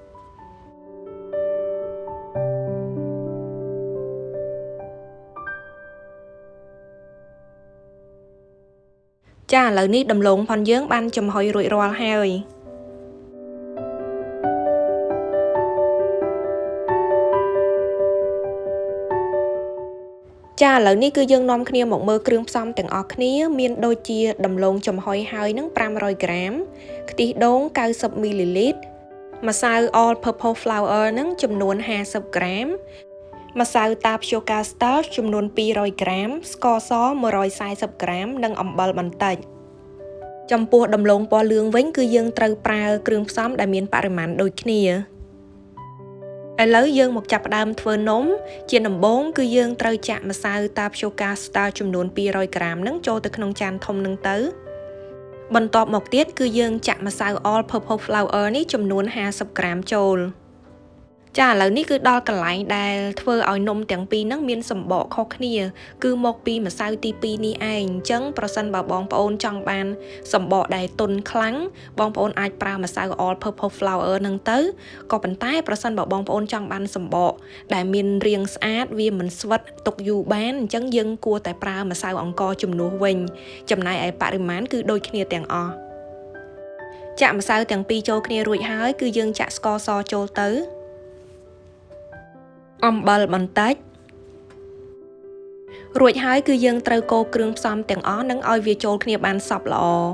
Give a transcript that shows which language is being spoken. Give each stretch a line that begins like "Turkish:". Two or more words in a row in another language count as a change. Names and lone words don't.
Khmer: ចាឥឡូវនេះដំឡូងផុនយើងបានចំហុយរួចរាល់ហើយចាឥឡូវនេះ គឺយើងនាំគ្នាមកមើលគ្រឿងផ្សំទាំងអស់គ្នាមានដូចជាដំឡូងចំហុយហើយនឹង500ក្រាមខ្ទិះដូង90មីលីលីត្រម្សៅ
English: all purpose flour
Khmer: នឹងចំនួន50ក្រាមម្សៅ
English: tapioca starch
Khmer: ចំនួន200ក្រាមស្ករស140ក្រាមនិងអំបិល បន្តិចចំពោះដំឡូងពណ៌លឿងវិញគឺយើងត្រូវប្រើគ្រឿងផ្សំដែលមានបរិមាណដូចគ្នាឥឡូវយើងមកចាប់ផ្ដើមធ្វើនំជាដំបូងគឺយើងត្រូវចាក់ម្សៅ
English: tapioca starch
Khmer: ចំនួន200ក្រាមនឹងចូលទៅក្នុងចានធំនឹង ទៅបន្ទាប់មកទៀតគឺយើងចាក់ម្សៅ
English: all purpose flour
Khmer: នេះចំនួន50ក្រាមចូលចាឥឡូវនេះគឺដល់កន្លែងដែលធ្វើឲ្យនំទាំងពីរហ្នឹងមានសម្បកខុសគ្នាគឺមក ពីម្សៅទី2នេះឯងអញ្ចឹងប្រសិនបើបងប្អូនចង់បានសម្បកដែលទន់ខ្លាំងបងប្អូនអាចប្រើម្សៅ
English: all purpose
Khmer: flour ហ្នឹងទៅក៏ប៉ុន្តែប្រសិនបើបងប្អូនចង់បានសម្បកដែលមានរាងស្អាតវាមិនស្វិតទុកយូរបានអញ្ចឹងយើងគួរតែប្រើម្សៅអង្ករជំនួសវិញចំណែកឯបរិមាណគឺដូចគ្នាទាំងអស់ចាក់ម្សៅទាំងពីរចូលគ្នារួចហើយគឺយើងចាក់ស្ករសចូលទៅអំបិលបន្តិចរួចហើយគឺយើងត្រូវកូរគ្រឿងផ្សំទាំងអស់នឹងឲ្យវាចូលគ្នាបានសព្វល្អ